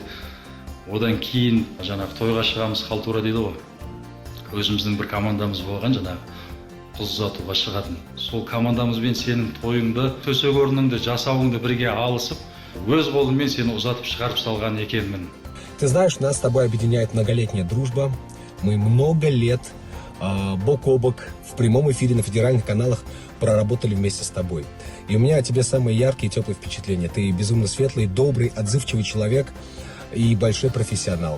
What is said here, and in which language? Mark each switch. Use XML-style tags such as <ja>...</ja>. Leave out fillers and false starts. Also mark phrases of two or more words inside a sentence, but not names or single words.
<kk>Одан кейін жаңағы тойға шығамыз, халтура дейді ғой. Өзіміздің бір командамыз болған, жаңағы қыз ұзатуға шығатын. Сол командамызбен сенің тойыңды, төсек орныңды, жасауыңды бірге алысып, өз қолыммен сені ұзатып шығарып салған екенмін.</kk> <ru>Ты знаешь, нас с тобой объединяет многолетняя дружба. Мы много лет бок о бок в прямом эфире на федеральных каналах проработали вместе с тобой. И у меня о тебе самые яркие и теплые впечатления. Ты безумно светлый, добрый, отзывчивый человек и большой профессионал.</ru>